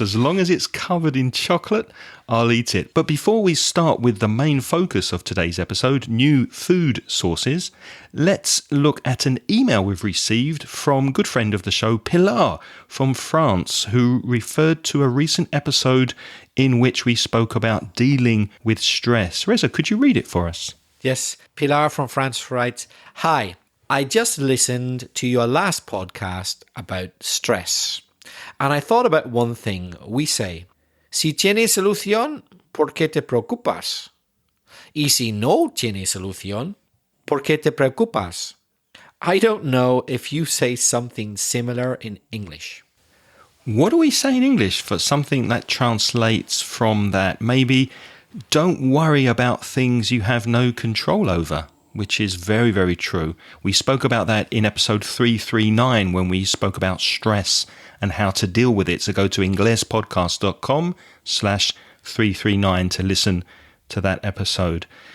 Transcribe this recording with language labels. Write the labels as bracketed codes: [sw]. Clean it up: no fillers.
[en] As long as it's covered in chocolate, I'll eat it. But before we start with the main focus of today's episode, new food sources, let's look at an email we've received from a good friend of the show, Pilar from France, who referred to a recent episode in which we spoke about dealing with stress. Reza, could you read it for us? Yes, Pilar from France writes, Hi, I just listened to your last podcast about stress. And I thought about one thing. [es] We say, si tienes solución, ¿por qué te preocupas? Y si no tienes solución, ¿por qué te preocupas? [en] I don't know if you say something similar in English. What do we say in English for something that translates from that? Maybe don't worry about things you have no control over, which is very, very true. We spoke about that in episode 339 when we spoke about stress and how to deal with it. So go to inglespodcast.com/339 to listen to that episode.